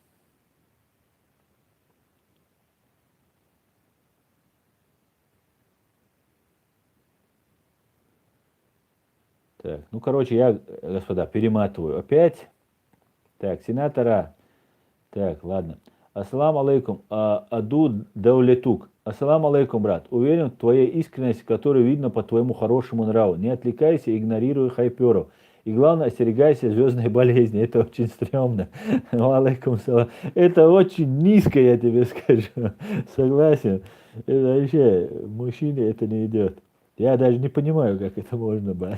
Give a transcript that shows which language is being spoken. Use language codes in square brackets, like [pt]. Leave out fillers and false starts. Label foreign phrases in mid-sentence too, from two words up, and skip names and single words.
[ru] Так. Ну, короче, я, господа, перематываю опять. Так, сенатора. Так, ладно. [ar] السلام عليكم. Аду Даулетук. السلام عليكم, [ru] брат. Уверен в твоей искренности, которую видно по твоему хорошему нраву. Не отвлекайся, игнорируй хайперов. И главное, остерегайся звездной болезни. Это очень стрёмно. [ar] عليكم السلام. [ru] Это очень низко, я тебе скажу. Согласен. Это вообще, мужчине это не идет. Я даже не понимаю, как это можно, брат.